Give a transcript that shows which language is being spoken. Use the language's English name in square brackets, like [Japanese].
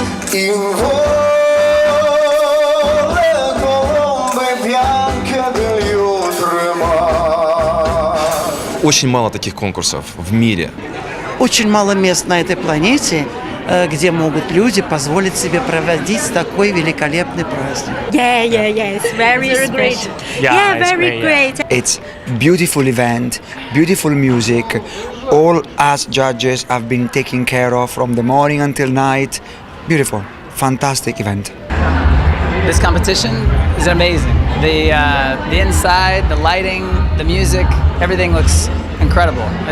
[Italian] In vole colombe bianche degli oltremari. [Russian] Очень мало таких конкурсов в мире. Очень мало мест на этой планете, где могут люди позволить себе проводить такой великолепный праздник. [English] It's very great. Very great. It's beautiful event, beautiful music. All us judges have been taken care of from the morning until night. Beautiful, fantastic event. This competition is amazing. The inside, the lighting, the music, everything looks incredible.